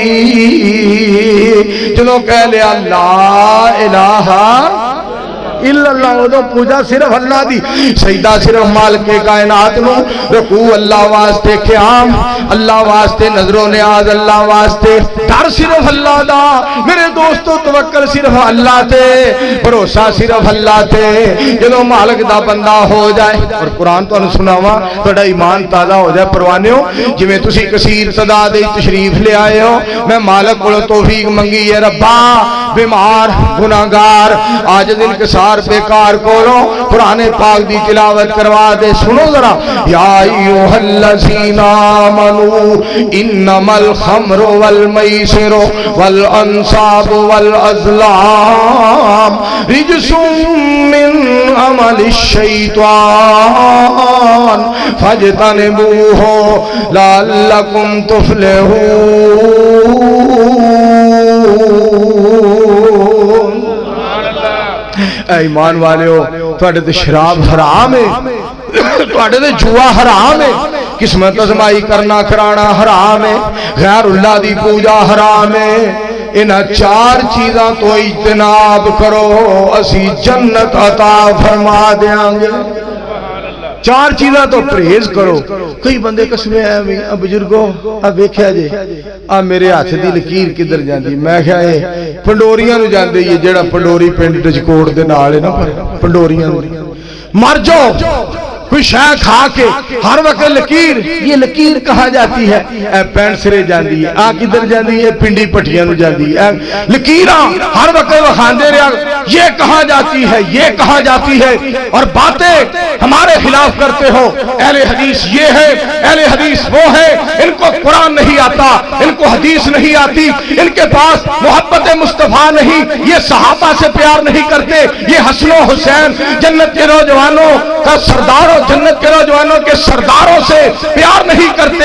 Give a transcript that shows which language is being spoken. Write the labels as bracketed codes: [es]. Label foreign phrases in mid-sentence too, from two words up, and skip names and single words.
[pa] چلو کہہ لیا [ar] لا الہ الا اللہ، [pa] وہ تو پوجا صرف اللہ دی، سجدہ صرف مالک کائنات نو، رکوع اللہ واسطے، قیام اللہ واسطے، نظر و نیاز اللہ واسطے، ڈر صرف اللہ دا میرے دوستو، توکل صرف اللہ تے، بھروسہ صرف اللہ تے۔ جدوں مالک دا بندہ ہو جائے، اور قرآن تو سناواں تہاڈا ایمان تازہ ہو جائے پروانیو، جویں تسی کثیر تعداد تشریف لے آئے ہو، میں مالک کولوں توفیق منگی ہے، ربا بیمار گناہگار عاجز انکسار بیکار کولوں قرآن پاک دی تلاوت کروا دے۔ سنو ذرا، [ar] یا ایھا الذین آمنوا انما الخمر والمیسر والانصاب والازلام رجس من عمل الشیطان فاجتنبوہ لعلکم تفلحون۔ [pa] اے ایمان والےو تواڈے تے شراب حرام ہے، تواڈے تے جوا حرام ہے، قسمت ازمائی کرنا کرانا حرام ہے، غیر اللہ دی پوجا حرام ہے، انہاں چار چیزاں تو اجتناب کرو اسی جنت عطا فرما دیاں گے۔ چار چیزاں تو پرہیز کرو۔ کئی بندے قسمیں ہیں بزرگو اب ویکھیا جے آ میرے ہاتھ دی لکیر کدھر جاندی، میں کہیا اے پنڈوریاں نو جاندے یہ جڑا پنڈوری پنڈ ڈجکوٹ دے نال ہے نا پنڈوریاں نو مر جاؤ کوئی شے کھا کے ہر وقت لکیر، [ur] یہ لکیر کہا جاتی ہے [pa] اے پینٹ سرے جاندی ہے، آ کدھر جاندی ہے پنڈی پٹھیاں نو جاندی ہے، لکیراں ہر وقت وکھاندے رہیا [ur] یہ کہا جاتی ہے یہ کہا جاتی ہے، اور باتیں ہمارے خلاف کرتے ہو۔ اہل حدیث یہ ہے اہل حدیث وہ ہے، ان کو قرآن نہیں آتا، ان کو حدیث نہیں آتی، ان کے پاس محبت مصطفیٰ نہیں، یہ صحابہ سے پیار نہیں کرتے، یہ حسن و حسین جنت کے نوجوانوں کا سرداروں جنت کے نوجوانوں کے سرداروں سے پیار نہیں کرتے۔